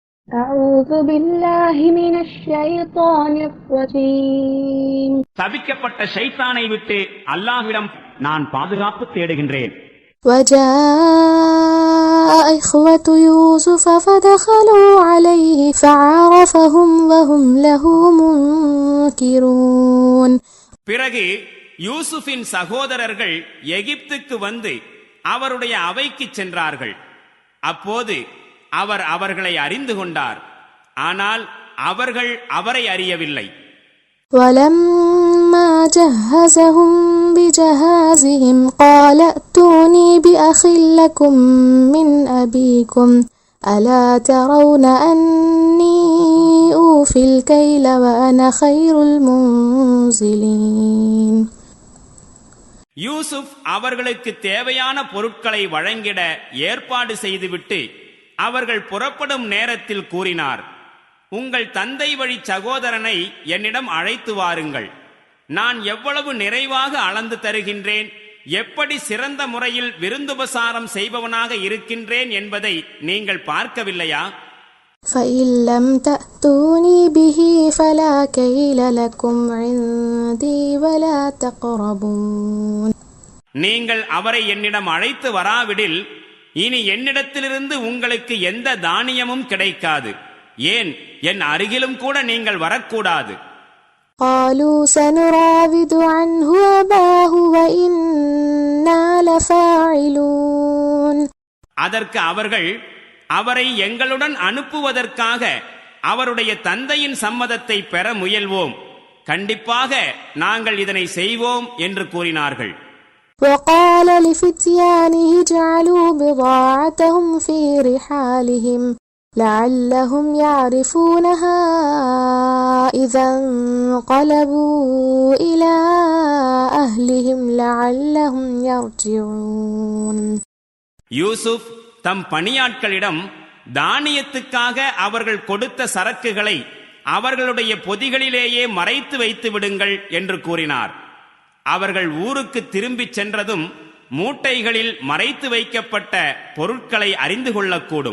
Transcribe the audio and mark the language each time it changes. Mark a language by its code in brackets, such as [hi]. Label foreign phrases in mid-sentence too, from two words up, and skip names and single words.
[ar] أعوذ بالله من الشيطان الرجيم. [ta] சபிக்கப்பட்ட ஷைத்தானை விட்டு அல்லாஹ்விடம் நான் பாதுகாப்பு தேடுகின்றேன். [ar] وجاء إخوة يوسف فدخلوا عليه فعرفهم وهم له منكرون. [ta] பிறகு யூசுஃபின் சகோதரர்கள் எகிப்துக்கு வந்து அவருடைய அவைக்கு சென்றார்கள். அப்போது அவர் அவர்களை அறிந்து கொண்டார். ஆனால் அவர்கள் அவரை அறியவில்லை. [ar] ولما جهزهم بجهازهم قال ائتوني بأخ لكم من أبيكم ألا ترون أني أوفي الكيل وأنا خير المنزلين. [ta] யூசுப் அவர்களுக்கு தேவையான பொருட்களை வழங்கிட ஏற்பாடு செய்துவிட்டு அவர்கள் புறப்படும் நேரத்தில் கூறினார், உங்கள் தந்தை வழி சகோதரனை என்னிடம் அழைத்து வாருங்கள். நான் எவ்வளவு நிறைவாக அளந்து தருகின்றேன், எப்படி சிறந்த முறையில் விருந்துபசாரம் செய்பவனாக இருக்கின்றேன் என்பதை நீங்கள் பார்க்கவில்லையா? [ar] فإن لم تأتوني به فلا كيل لكم عندي ولا تقربون. [ta] நீங்கள் அவரை என்னிடம் அழைத்து வராவிடில் இனி என்னிடத்திலிருந்து உங்களுக்கு எந்த தானியமும் கிடைக்காது. ஏன், என் அருகிலும் கூட நீங்கள் வரக்கூடாது. [ar] قالوا سنراود عنه أباه وإنا لفاعلون. [ta] அதற்கு அவர்கள், அவரை எங்களுடன் அனுப்புவதற்காக அவருடைய தந்தையின் சம்மதத்தை பெற முயல்வோம், கண்டிப்பாக நாங்கள் இதனை செய்வோம் என்று கூறினார்கள். [ar] وقال لفتيانه اجعلوا بضاعتهم في رحالهم لعلهم يعرفونها إذا انقلبوا إلى أهلهم لعلهم يرجعون. [ta] யூசுப் தம் பணியாட்களிடம் தானியத்துக்காக அவர்கள் கொடுத்த சரக்குகளை அவர்களுடைய பொதிகளிலேயே மறைத்து வைத்து விடுங்கள் என்று கூறினார். அவர்கள் ஊருக்கு திரும்பிச் சென்றதும் மூட்டைகளில் மறைத்து வைக்கப்பட்ட பொருட்களை அறிந்து கொள்ளக்கூடும்.